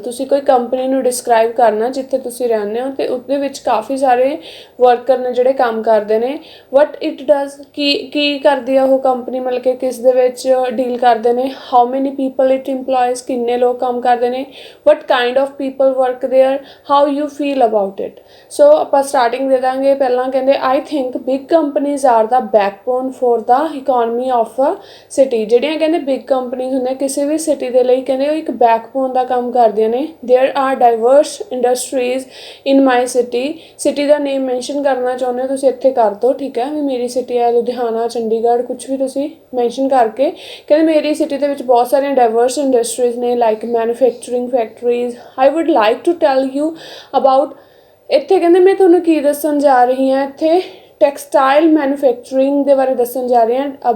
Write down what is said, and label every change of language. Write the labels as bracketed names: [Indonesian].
[Punjabi] ਤੁਸੀਂ ਕੋਈ ਕੰਪਨੀ ਨੂੰ ਡਿਸਕ੍ਰਾਈਬ ਕਰਨਾ ਜਿੱਥੇ ਤੁਸੀਂ ਰਹਿੰਦੇ ਹੋ ਅਤੇ ਉਸਦੇ ਵਿੱਚ ਕਾਫੀ ਸਾਰੇ ਵਰਕਰ ਨੇ ਜਿਹੜੇ ਕੰਮ ਕਰਦੇ ਨੇ। [English] what it does, [Punjabi] ਕੀ ਕਰਦੀ ਆ ਉਹ ਕੰਪਨੀ, ਮਤਲਬ ਕਿ ਕਿਸ ਦੇ ਵਿੱਚ ਡੀਲ ਕਰਦੇ ਨੇ। [English] how many people it employs, [Punjabi] ਕਿੰਨੇ ਲੋਕ ਕੰਮ ਕਰਦੇ ਨੇ। [English] What kind of people work there, how you feel about it. [Punjabi] So ਆਪਾਂ ਸਟਾਰਟਿੰਗ ਦੇ ਦਾਂਗੇ। ਪਹਿਲਾਂ ਕਹਿੰਦੇ [English] I think big companies are the backbone for the economy of a city। [Punjabi] ਜਿਹੜੀਆਂ ਕਹਿੰਦੇ ਬਿਗ ਕੰਪਨੀਜ਼ ਹੁੰਦੀਆਂ ਕਿਸੇ ਵੀ ਸਿਟੀ ਦੇ ਲਈ, ਕਹਿੰਦੇ ਉਹ ਇੱਕ ਬੈਕਬੋਨ ਦਾ ਕੰਮ ਕਰਦੀਆਂ ਨੇ। [English] there are diverse industries in my city। [Punjabi] City ਦਾ name mention ਕਰਨਾ ਚਾਹੁੰਦੇ ਹੋ ਤੁਸੀਂ ਇੱਥੇ ਕਰ ਦਿਓ, ਠੀਕ ਹੈ। ਵੀ ਮੇਰੀ ਸਿਟੀ ਹੈ ਲੁਧਿਆਣਾ, ਚੰਡੀਗੜ੍ਹ, ਕੁਛ ਵੀ ਤੁਸੀਂ ਮੈਂਸ਼ਨ ਕਰਕੇ ਕਹਿੰਦੇ ਮੇਰੀ ਸਿਟੀ ਦੇ ਵਿੱਚ ਬਹੁਤ ਸਾਰੀਆਂ ਡਾਇਵਰਸ ਇੰਡਸਟਰੀਜ਼ ਨੇ, like manufacturing factories. [English] I would like to tell you about, [Punjabi] ਇੱਥੇ ਕਹਿੰਦੇ ਮੈਂ ਤੁਹਾਨੂੰ ਕੀ ਦੱਸਣ ਜਾ ਰਹੀ ਹਾਂ, ਇੱਥੇ ਟੈਕਸਟਾਈਲ ਮੈਨੂਫੈਕਚਰਿੰਗ ਦੇ ਬਾਰੇ ਦੱਸਣ ਜਾ ਰਹੀ ਹਾਂ।